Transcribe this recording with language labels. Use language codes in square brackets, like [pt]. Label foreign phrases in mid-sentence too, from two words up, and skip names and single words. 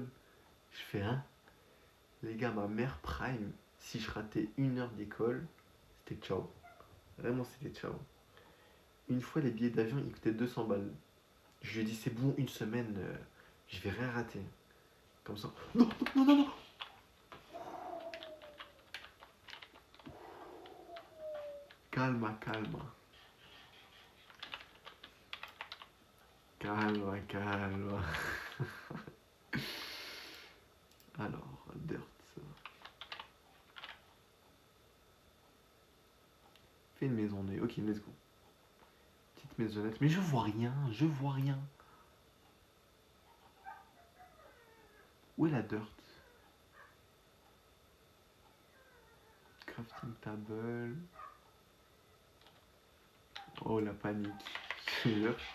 [fr] Je fais, hein? Les gars, ma mère prime, si je ratais 1 heure d'école, c'était ciao. Vraiment, c'était ciao. Une fois, les billets d'avion, ils coûtaient 200 balles. Je lui ai dit, c'est bon, une semaine, je vais rien rater. Comme ça. Non, non, non, non! [it] Calma, calma. Calma, calma. [fr] Alors, dirt. Fais une maison née. [en] Ok, let's go. [fr] Petite maisonnette. Mais je vois rien, je vois rien. Où est la dirt? [en] Crafting table. [fr] Oh, la panique. Je te jure.